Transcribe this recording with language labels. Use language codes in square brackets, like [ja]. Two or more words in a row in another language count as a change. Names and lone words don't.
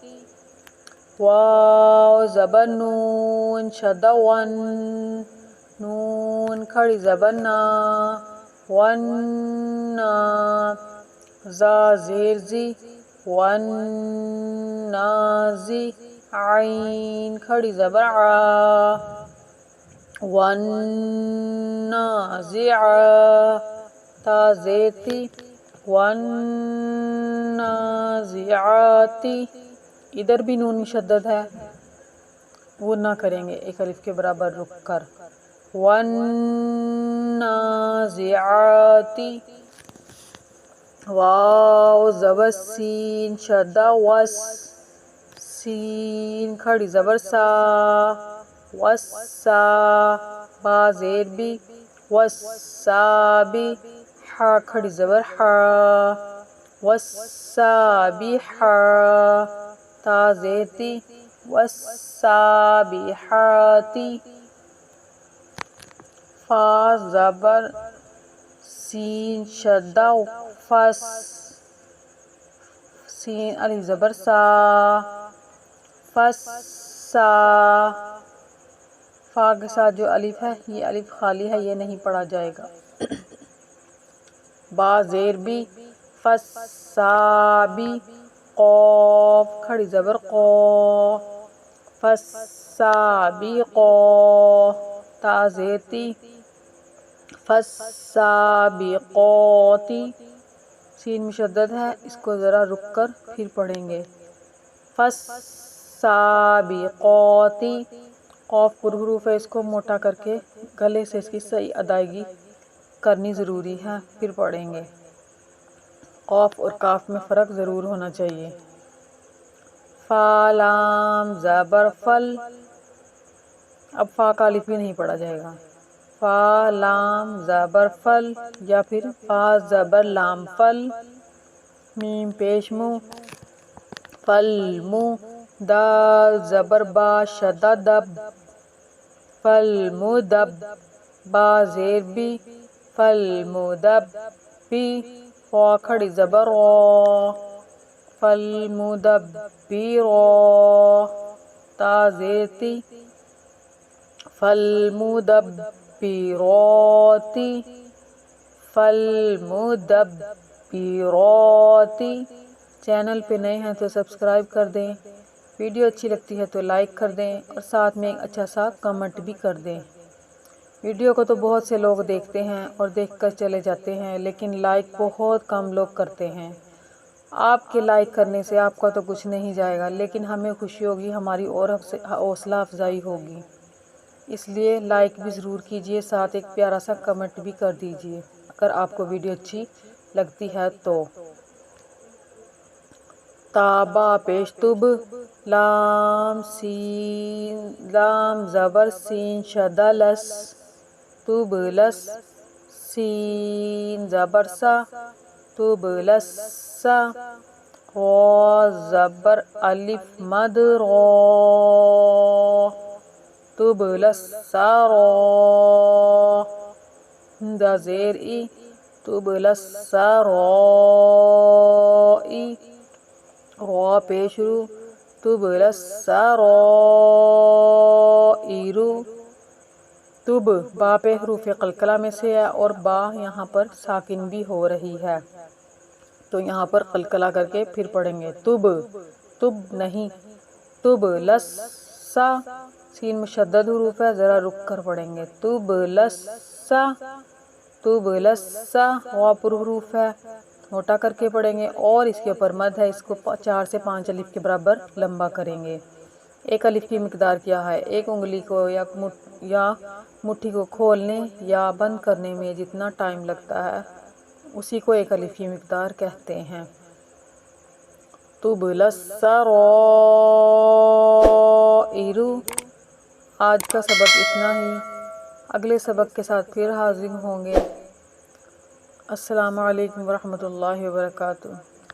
[ur] واو زبر نون شدہ ون، نون کھڑی زبر نا، وَنَّا، زا زیر زی، وَالنَّازِ، عین کھڑی زبر عا، وَالنَّازِعَ، تا زیر تی، وَالنَّازِعَاتِ۔ ادھر بھی نون مشدد ہے، غنہ کریں گے ایک الف کے برابر رک کر۔ وَالنَّازِعَاتِ۔ واو زبر سین شدہ وس، سین کھڑی زبر سا، وسا، با زیر بی، وسابی، حا کھڑی زبر حا، وسابحا، تا زیر تی، والسابحات۔ فا زبر سین شدہ فس، سین الف زبر سا، فسا، فا کے ساتھ جو الف ہے یہ الف خالی ہے، یہ نہیں پڑھا جائے گا۔ با زیر بی، فسابی، قاف کھڑی زبر قا، فالسابقا، تا زیر تی، فالسابقات۔ سین مشدد ہے، اس کو ذرا رک کر پھر پڑھیں گے۔ فالسابقات، قاف پرحروف ہے، اس کو موٹا کر کے گلے سے اس کی صحیح ادائیگی کرنی ضروری ہے، پھر پڑھیں گے۔ قاف اور کاف میں فرق ضرور ہونا چاہیے۔ فا لام زبر فل، اب فا کا الف بھی نہیں پڑھا جائے گا۔ فا لام زبر فل یا پھر فا زبر لام فل، میم پیش مو، فل مو، دال زبر با شدہ دب، فل مو دب، با زیر بی، فل مو دب بی، فا کھڑی زبر را، فل مو دب بی را، تا زیر تی، فل مو دب بی راتی، فل مو دب بی راتی۔ چینل پہ نئے ہیں تو سبسکرائب کر دیں، ویڈیو اچھی لگتی ہے تو لائک کر دیں اور ساتھ میں ایک اچھا سا کمنٹ بھی کر دیں۔ ویڈیو کو تو بہت سے لوگ دیکھتے ہیں اور دیکھ کر چلے جاتے ہیں، لیکن لائک بہت کم لوگ کرتے ہیں۔ آپ کے لائک کرنے سے آپ کا تو کچھ نہیں جائے گا، لیکن ہمیں خوشی ہوگی، ہماری اور حوصلہ افزائی ہوگی، اس لیے لائک بھی ضرور کیجئے، ساتھ ایک پیارا سا کمنٹ بھی کر دیجئے اگر آپ کو ویڈیو اچھی لگتی ہے تو۔ تا با پیش تب، لام سین، لام زبر سین شدہ لس، تب لس، سین زبر سا، تب لس سا، را زبر الف مد را، تب لس سا را، ہمزہ زیر ای، تب لس سا را ای، را پیش رو، تب لس سا را ای رو، تب با پہ حروف قلقلہ میں سے ہے اور با یہاں پر ساکن بھی ہو رہی ہے، تو یہاں پر قلقلہ کر کے پھر پڑھیں گے۔ تب، تب نہیں، تب لس سا، سین مشدد حروف ہے، ذرا رک کر پڑھیں گے۔ تب لس سا، تب لس سا، وا پر حروف ہے، موٹا کر کے پڑھیں گے اور اس کے اوپر مد ہے، اس کو 4 سے 5 الف کے برابر لمبا کریں گے۔ ایک الف کی مقدار کیا ہے؟ ایک انگلی کو یا مٹھی کو کھولنے یا بند کرنے میں جتنا ٹائم لگتا ہے اسی کو ایک الف کی مقدار کہتے ہیں۔ تب لس سا را ای رو۔ آج کا سبق اتنا ہی، اگلے سبق کے ساتھ پھر حاضر ہوں گے۔ [ar] السلام علیکم ورحمۃ اللہ وبرکاتہ۔